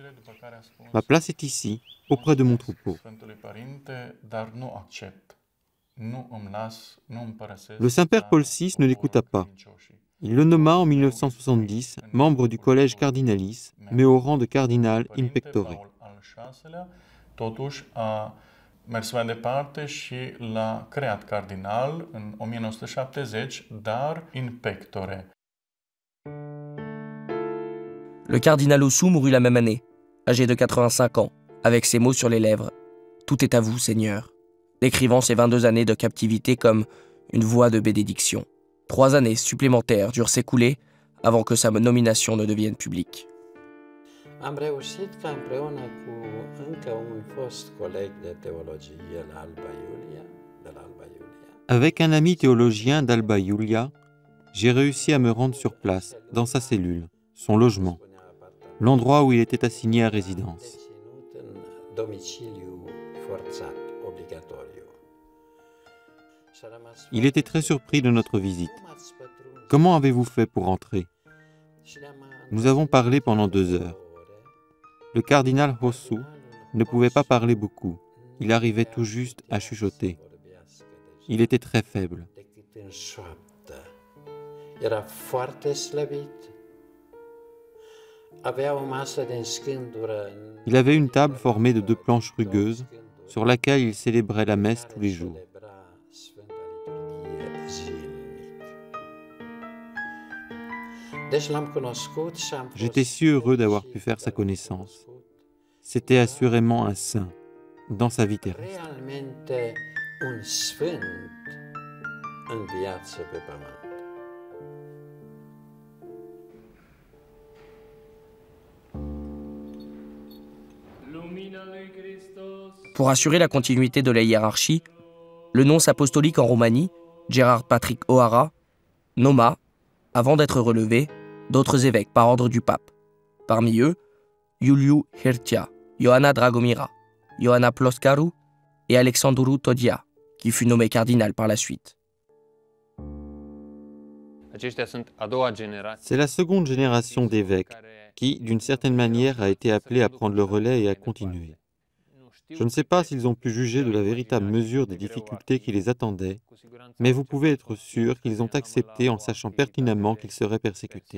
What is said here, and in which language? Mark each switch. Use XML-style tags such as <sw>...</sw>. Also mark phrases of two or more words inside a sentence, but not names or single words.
<fr>Ma place est ici, auprès de mon troupeau. Le Saint-Père Paul VI ne l'écouta pas. Il le nomma en 1970 membre du collège cardinalis, mais au rang de cardinal</fr> <la>in pectore.</la> <ro>Totuși a mers mai departe și l-a creat cardinal în 1970, dar</ro> <la>in pectore.</la> <fr>Le cardinal Ossou mourut la même année, âgé de 85 ans, avec ces mots sur les lèvres. « Tout est à vous, Seigneur », décrivant ses 22 années de captivité comme une voie de bénédiction. 3 années supplémentaires durent s'écouler avant que sa nomination ne devienne publique.</fr> <ro>Am reușit ca împreună cu încă un fost coleg de teologie la Alba Iulia, de la Alba Iulia.</ro> <fr>Avec un ami théologien d'Alba Iulia, j'ai réussi à me rendre sur place, dans sa cellule, son logement, l'endroit où il était assigné à résidence.</fr> <ro>Deținut în domiciliu forțat, obligatoriu. Și a rămas</ro> <fr>Il était très surpris de notre visite.</fr> <ro>Cum ați pătruns?</ro> <fr>Comment avez-vous fait pour entrer?</fr> <ro>Și le-am</ro> <fr>Nous avons parlé pendant 2 heures. Le cardinal Ossou ne pouvait pas parler beaucoup. Il arrivait tout juste à chuchoter. Il était très faible.</fr> <ro>decât în șoaptă. Era foarte slăbit. Avea o masă de înscândură.</ro> <fr>Il avait une table formée de 2 planches rugueuses sur laquelle il célébrait la messe tous les jours.</fr> <ro>Celebra Sfânta Liturghie zilnic. Deci l-am cunoscut și am fost</ro> <fr>J'étais si heureux d'avoir pu faire sa connaissance. C'était assurément un saint dans sa vie terrestre.</fr> <ro>realmente un sfânt în viață pe pământ.</ro> <fr>Pour assurer la continuité de la hiérarchie, le nonce apostolique en Roumanie, Gerard Patrick O'Hara, nomma, avant d'être relevé, d'autres évêques par ordre du pape. Parmi eux, Iuliu Hirtia, Ioana Dragomira, Ioana Ploscaru et Alexandru Todia, qui fut nommé cardinal par la suite. C'est la seconde génération d'évêques qui, d'une certaine manière, a été appelée à prendre le relais et à continuer. Je ne sais pas s'ils ont pu juger de la véritable mesure des difficultés qui les attendaient, mais vous pouvez être sûr qu'ils ont accepté en sachant pertinemment qu'ils seraient persécutés.</fr>